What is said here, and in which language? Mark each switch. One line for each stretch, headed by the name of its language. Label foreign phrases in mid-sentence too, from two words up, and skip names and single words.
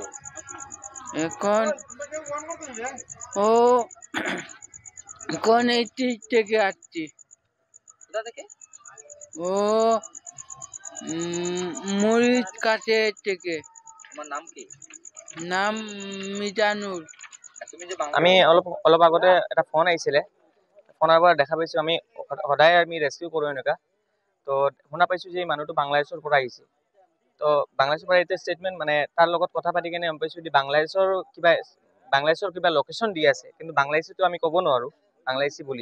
Bangla: এখন এই থেকে আসছি। কোথা থেকে? মরিচ কাছে থেকে। তোমার নাম কি? নাম মিজানুর। তুমি যে
Assamese: আমি অলপ আগতে এটা ফোন আহিছিলে, ফোনৰ পৰা দেখা পাইছোঁ আমি সদায় আমি ৰেস্কিউ কৰোঁ এনেকুৱা। তো শুনা পাইছোঁ যে এই মানুহটো বাংলাদেশৰ পৰা আহিছে। তো বাংলাদেশৰ পৰা এতিয়া ষ্টেটমেণ্ট মানে তাৰ লগত কথা পাতি কেনে গম পাইছোঁ যে বাংলাদেশৰ কিবা লোকেশ্যন দি আছে, কিন্তু বাংলাদেশীটো আমি ক'ব নোৱাৰোঁ বাংলাদেশী বুলি।